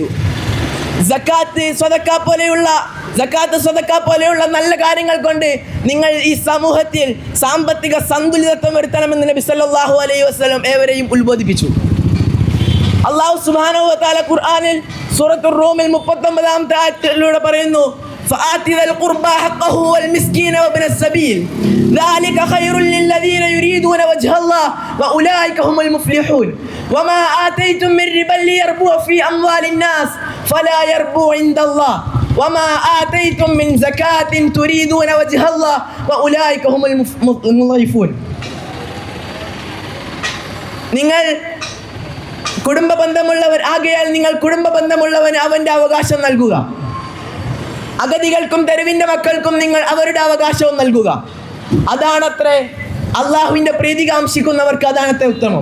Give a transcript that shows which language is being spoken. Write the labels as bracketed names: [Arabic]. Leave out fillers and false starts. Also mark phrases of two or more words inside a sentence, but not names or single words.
[Malayalam] സക്കാത്ത് സ്വതക്ക പോലെയുള്ള നല്ല കാര്യങ്ങൾ കൊണ്ട് നിങ്ങൾ ഈ സമൂഹത്തിൽ സാമ്പത്തിക സന്തുലിതത്വം വരുത്തണമെന്ന് നബി [Arabic] صلى الله عليه وسلم [Malayalam] ഏവരെയും ഉത്ബോധിപ്പിച്ചു. [Arabic] الله سبحانه وتعالى [Malayalam] ഖുർആനിൽ സൂറത്തുർ റൂമിൽ 39-ാമത്തെ ആയത്തിലൂടെ പറയുന്നു, [Arabic] فآت ذا القربى حقه والمسكين وابن السبيل ذلك خير للذين يريدون وجه الله واولئك هم المفلحون وما آتيتم من ربا ليربو في أموال الناس فلا يربو عند الله وما آتيتم من زكاة تريدون وجه الله واولئك هم المضعفون. [Malayalam] നിങ്ങൾ കുടുംബ ബന്ധമുള്ളവർ ആകയാൽ നിങ്ങൾ കുടുംബ ബന്ധമുള്ളവന് അവൻ്റെ അവകാശം നൽകുക. അഗതികൾക്കും തെരുവിൻ്റെ മക്കൾക്കും നിങ്ങൾ അവരുടെ അവകാശവും നൽകുക. അതാണത്രേ അള്ളാഹുവിൻ്റെ പ്രീതി കാംക്ഷിക്കുന്നവർക്ക് അതാണത്രേ ഉത്തമം.